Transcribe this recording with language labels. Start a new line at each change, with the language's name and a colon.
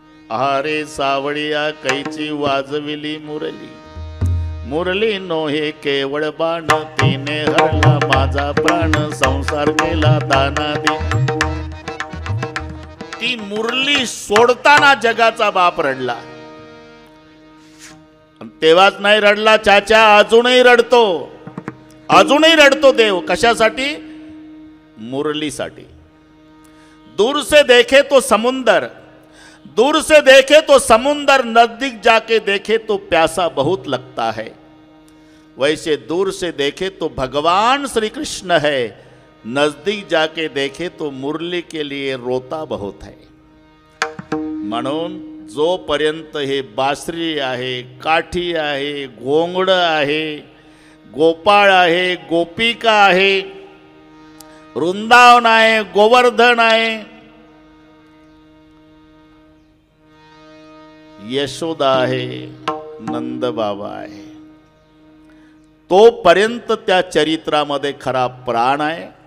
Marathi: अरे सावळिया कैची वाजविली मुरली, मुरली नोहे केवळ बाण, तिने हरला माझा प्राण, संसार केला दानादी. ती मुरली सोडताना जगाचा बाप रडला. तेव्हाच नाही रडला चाचा, अजूनही रडतो, अजूनही रडतो देव. कशासाठी? मुरलीसाठी.
Hindi: दूर से देखे तो समुंदर, दूर से देखे तो समुंदर, नजदीक जाके देखे तो प्यासा बहुत लगता है. वैसे दूर से देखे तो भगवान श्री कृष्ण है, नजदीक जाके देखे तो मुरली के लिए रोता बहुत है.
Marathi: म्हणून जोपर्यंत हे बासरी आहे, काठी आहे, घोंगड आहे, गोपाळ आहे, गोपिका आहे, वृंदावन आहे, गोवर्धन आहे, यशोदा आहे, नंदबाबा आहे, तोपर्यंत त्या चरित्रामध्ये खरा प्राण आहे.